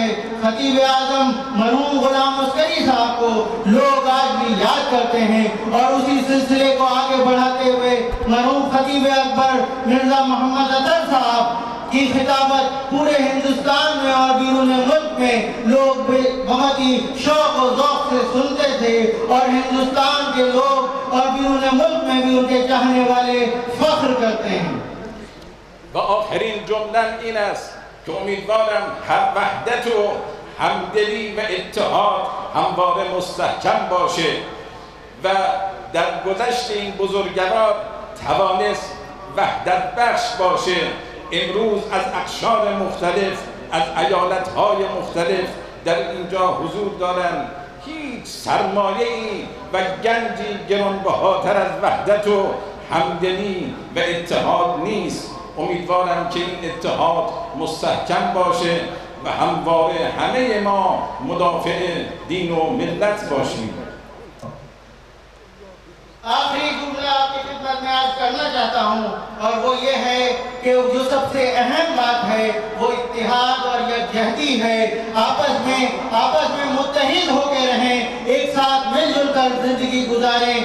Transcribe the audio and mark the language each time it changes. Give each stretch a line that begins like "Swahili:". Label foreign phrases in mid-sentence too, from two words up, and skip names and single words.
Urdu: خطیب اعظم مرحوم غلام عسکری صاحب کو لوگ آج بھی یاد کرتے ہیں، اور اسی سلسلے کو آگے بڑھاتے ہوئے مرحوم خطیب اکبر مرزا محمد اطہر صاحب کی خطابت پورے ہندوستان میں اور بیرون ملک میں لوگ بہت ہی شوق اور ذوق سے سنتے تھے، اور ہندوستان کے لوگ اور بیرون ملک میں بھی ان کے چاہنے والے فخر کرتے ہیں.
Persian: و آخرین جمله‌ام این است که امیدوارم وحدت و همدلی و اتحاد همواره مستحکم باشه و در گذشت این بزرگوار توانست وحدت بخش باشه. امروز از اقشار مختلف، از ایالت‌های مختلف در اینجا حضور دارند. هیچ سرمایه‌ای و گنجی گرانبهاتر از وحدت و همدلی و اتحاد نیست. امیدوارم که این اتحاد مستحکم باشه و همواره همه ما مدافع دین و ملت باشیم.
Urdu: آخری جملہ آپ کی خدمت میں آج کرنا چاہتا ہوں، اور وہ یہ ہے کہ جو سب سے اہم بات ہے وہ اتحاد اور یکجہتی ہے. آپس میں متحد ہو کر رہیں، ایک ساتھ مل جل کر زندگی گزاریں.